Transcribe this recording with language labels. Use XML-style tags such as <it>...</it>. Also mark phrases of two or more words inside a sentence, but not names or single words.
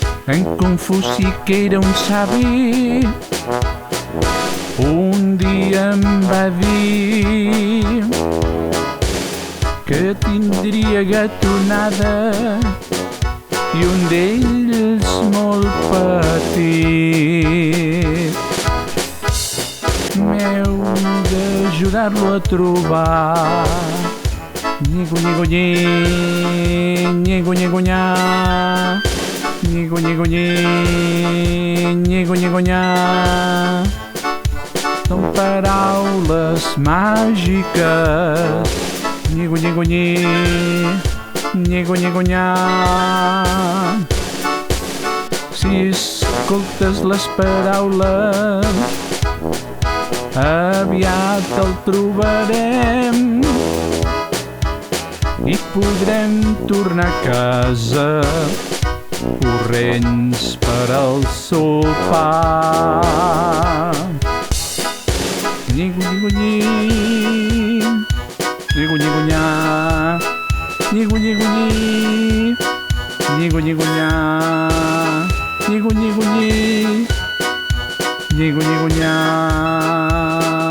<ca>En Confuci, que era un savi, un dia em va dir que tindria gatonada i un d'ells molt petit. M'heu d'ajudar-lo a trobar. Nyigo, nyigo, nyi, nyigo, nyigo, nya. Nyigo, nyigo, nyi, nyigo, nyigo, nya. Són paraules màgiques. Nyigo, nyigo, nyi, nyigo, nyigo, nya. Si escoltes les paraules, aviat el trobarem i podrem tornar a casa corrents per al sopar. Nyigo, nyigo, nyi, nyigo, nyigo, nya. Nyigo, nyigo, nyi, nyigo, nyigo, nya. Nyigo, nyigo, nyi, nyigo, nyigo, nya.</ca>